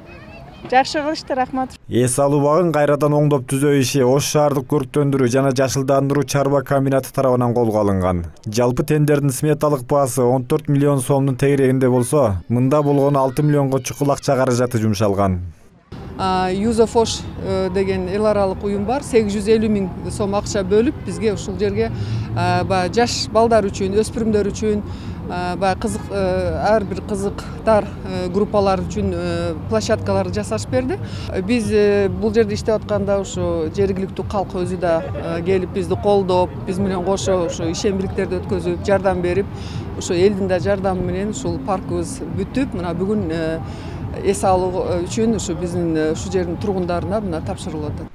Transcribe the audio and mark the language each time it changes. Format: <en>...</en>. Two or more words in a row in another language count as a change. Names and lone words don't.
<ky>Жакшы кылышты, рахмат. Эс алуу багын кайрадан оңдоп түзөө иши Ош шаардык көрктөндүрүү жана жашылдандыруу чарба комбинаты тарабынан колго алынган. Жалпы тендердин сметалык баасы 14 миллион сомдун тегерегинде болсо, мында болгону 6 миллионго чукул акча каражаты жумшалган. Use of Osh деген эл аралык уюм бар. 850 миң сом акча бөлүп бизге ушул жерге жаш балдар үчүн, өспүрүмдөр үчүн, кызык ар бир кызыктар группалар үчүн площадкаларды жасашып берди. Биз бул жерде иштеп атканда ушу жергиликтүү калк өзү да келип бизди колдоп, биз менен кошо ушу ишембирликтерди өткөзүп, жардам берип, ушу элдин да жардамы менен ушул паркыбыз бүтүп, мына бүгүн эс алуу үчүн ушу биздин ушу жердин тургундарына мына тапшырылып атат.</ky>